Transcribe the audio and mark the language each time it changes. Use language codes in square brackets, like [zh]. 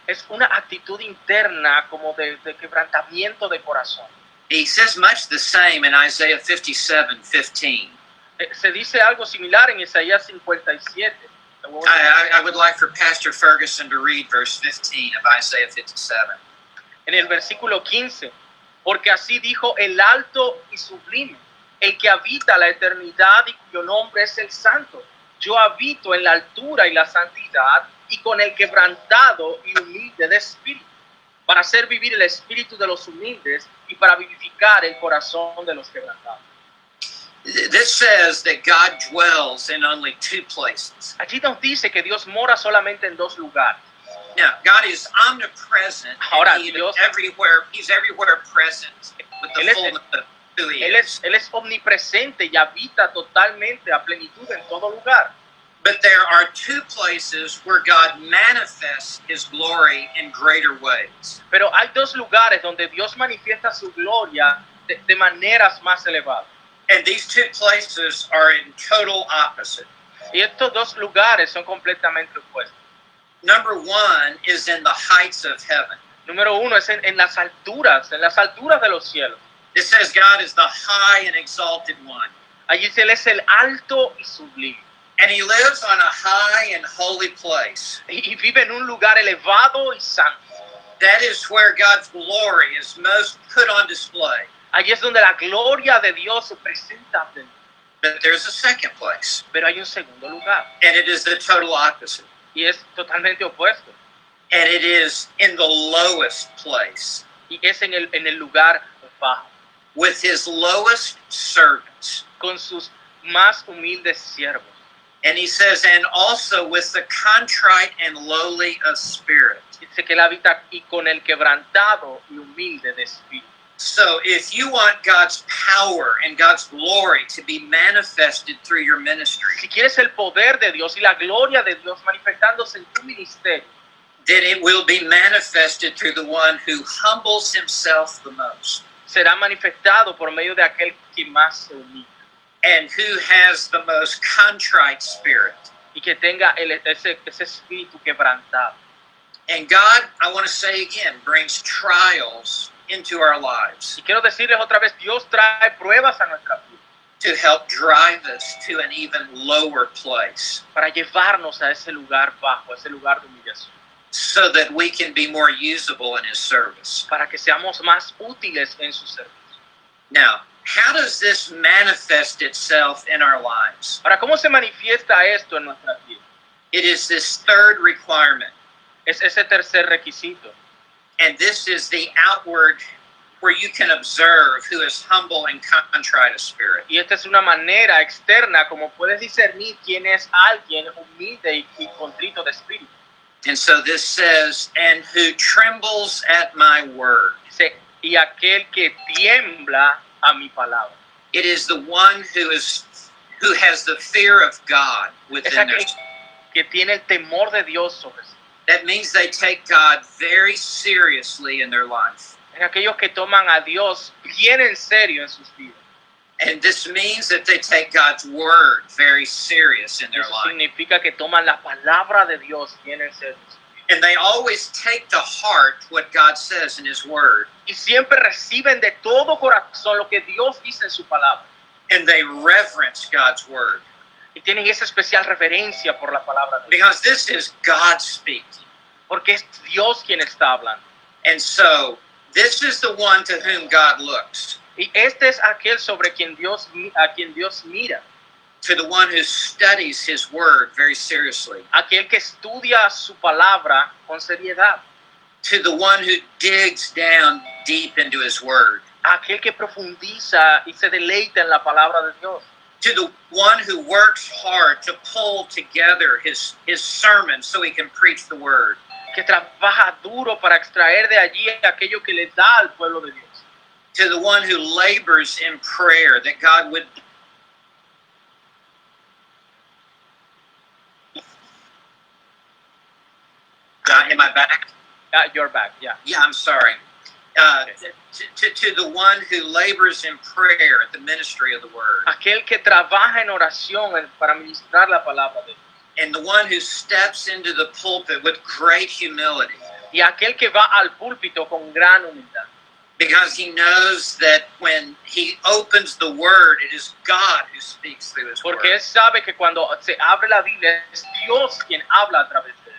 [es] Es una actitud interna como de quebrantamiento de corazón. [en] He says much the same in Isaiah 57:15. [es] Se dice algo similar en Isaías 57. [en] I would like for Pastor Ferguson to read verse 15 of Isaiah 57. [es] En el versículo 15, porque así dijo el alto y sublime, el que habita la eternidad y cuyo nombre es el santo. Yo habito en la altura y la santidad y con el quebrantado y humilde de espíritu, para hacer vivir el espíritu de los humildes y para vivificar el corazón de los quebrantados. [en] This says that God dwells in only two places. [es] Allí nos dice que Dios mora solamente en dos lugares. [en] Now, God is omnipresent. [es] Ahora, [en] And [es] Dios- [en] He's everywhere present with [es] Él [en] the [es] es- [en] fullness of who he [es] Él [en] is. [es] es omnipresente y habita totalmente a plenitud en todo lugar. [en] But there are two places where God manifests his glory in greater ways. [es] Pero hay dos lugares donde Dios manifiesta su gloria de maneras más elevadas. [en] And these two places are in total opposite. [es] Y estos dos lugares son completamente opuestos. [en] Number one is in the heights of heaven. [es] Número uno es en las alturas de los cielos. [en] It says God is the high and exalted one. [es] Allí Él es el alto y sublime. [en] And he lives on a high and holy place. [es] Y vive en un lugar elevado y santo. [en] That is where God's glory is most put on display. [es] Allí es donde la gloria de Dios se presenta. [en] But there's a second place, [es] Pero hay un segundo lugar. [en] and it is the total opposite. [es] Y es totalmente opuesto. [en] And it is in the lowest place, [es] Y es en el lugar bajo. [en] with his lowest servants. [es] Con sus más humildes siervos. [en] And he says, and also with the contrite and lowly of spirit. [es] Dice que Él habita y con el quebrantado y humilde de espíritu. [en] So if you want God's power and God's glory to be manifested through your ministry, [es] Si quieres el poder de Dios y la gloria de Dios manifestándose en tu ministerio, [en] then it will be manifested through the one who humbles himself the most [es] será manifestado por medio de aquel que más se humilla [en] and who has the most contrite spirit. [es] y que tenga ese espíritu quebrantado. [en] And God, I want to say again, brings trials into our lives [es] Y quiero decirles otra vez, Dios trae pruebas a nuestra vida [en] to help drive us to an even lower place [es] para llevarnos a ese lugar bajo, a ese lugar de humillación, [en] so that we can be more usable in his service. [es] para que seamos más útiles en su servicio. [en] Now, How does this manifest itself in our lives? [es] Ahora, ¿cómo se manifiesta esto en nuestras vidas? [en] It is this third requirement, [es] Es ese tercer requisito. [en] and this is the outward where you can observe who is humble and contrite of spirit. [es] Y esta es una manera externa como puedes discernir quién es alguien humilde y contrito de espíritu. [en] And so this says, and who trembles at my word. [es] Dice, y aquel que tiembla a mi palabra. [en] It is the one who has the fear of God [es] Es [en] within their. [es] aquel que tiene el temor de Dios sobre sí. [en] That means they take God very seriously in their life. [es] Es aquellos que toman a Dios bien en serio en sus vidas. [en] And this means that they take God's word very serious in their [es] Eso [en] life. [es] significa que toman la palabra de Dios bien en serio. [en] And they always take to heart what God says in his word. [es] Y siempre reciben de todo corazón lo que Dios dice en su palabra. [en] And they reverence God's word. [es] Y tienen esa especial reverencia por la palabra de Dios. [en] Because this is God speaking. [es] Porque es Dios quien está hablando. [en] And so this is the one to whom God looks. [es] Y este es aquel sobre a quien Dios mira. [en] To the one who studies his word very seriously. [es] Aquel que estudia su palabra con seriedad. [en] To the one who digs down deep into his word. [es] Aquel que profundiza y se deleita en la palabra de Dios. [en] To the one who works hard to pull together his sermon so he can preach the word. [es] Que trabaja duro para extraer de allí aquello que le da al pueblo de Dios. [en] To the one who labors in prayer that God would. Am I back? You're back, yeah. Yeah, I'm sorry. To the one who labors in prayer at the ministry of the word. [es] Aquel que trabaja en oración para ministrar la palabra de Dios. [en] And the one who steps into the pulpit with great humility. [es] Y aquel que va al púlpito con gran humildad. [en] Because he knows that when he opens the word, it is God who speaks through his [es] Porque [en] word. [es] él sabe que cuando se abre la Biblia es Dios quien habla a través de él.